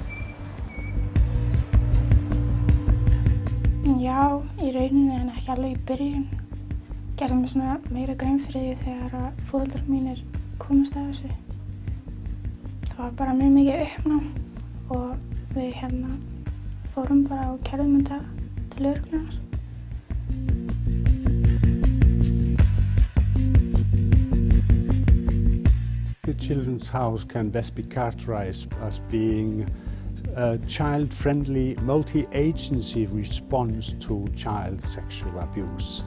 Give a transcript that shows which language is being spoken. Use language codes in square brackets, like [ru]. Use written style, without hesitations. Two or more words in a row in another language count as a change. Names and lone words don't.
[is] Já, í rauninni en ekki alveg í byrjun. Gerði mér svona meira grein fyrir því þegar foreldrar mínir komust að þessu. Það var bara mjög mikið uppnám og við fórum bara og kærðum þetta til lögreglunnar. [en] The Children's House can best be characterized as being a child-friendly, multi-agency response to child sexual abuse.